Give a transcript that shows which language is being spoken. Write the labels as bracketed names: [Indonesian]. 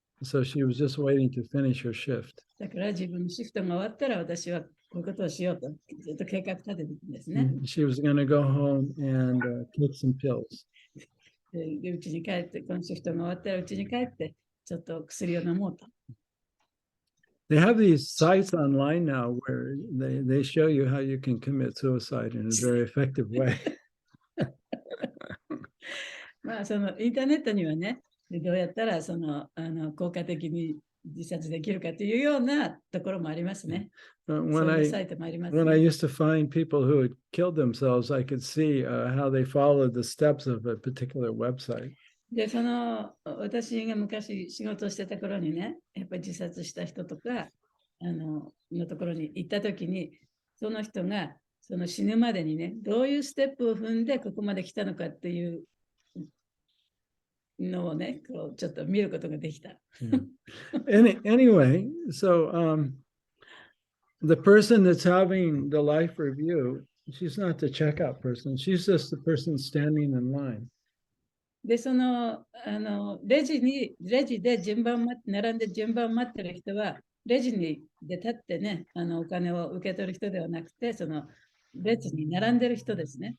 [English] So she was just waiting to finish her shift. [Japanese] だから自分のシフトが終わったら私はこういうことをしようとずっと計画立ててるんですね。 [English] She was going to go home and take some pills. [Japanese] で、うちに帰って、このシフトが終わったらうちに帰って、ちょっと薬を飲もうと。 [English] They have these sites online now where they show you how you can commit suicide in a very effective way. [Japanese] まあ、そのインターネットにはね、どうやったら効果的に自殺できるかというようなところもありますね。 [English] When I used to find people who had killed themselves, I could see how they followed the steps of a particular website. [Japanese] で、私が昔仕事をしてた頃にね、やっぱり自殺した人とかのところに行ったときに、その人がその死ぬまでにね、どういうステップを踏んでここまで来たのかっていうのをね、こうちょっと見ることができた。 [English] Anyway, so the person that's having the life review, she's not the checkout person. She's just the person standing in line. [Japanese] で、レジで並んで順番を待ってる人は、レジで立ってね、お金を受け取る人ではなくて、その列に並んでる人ですね。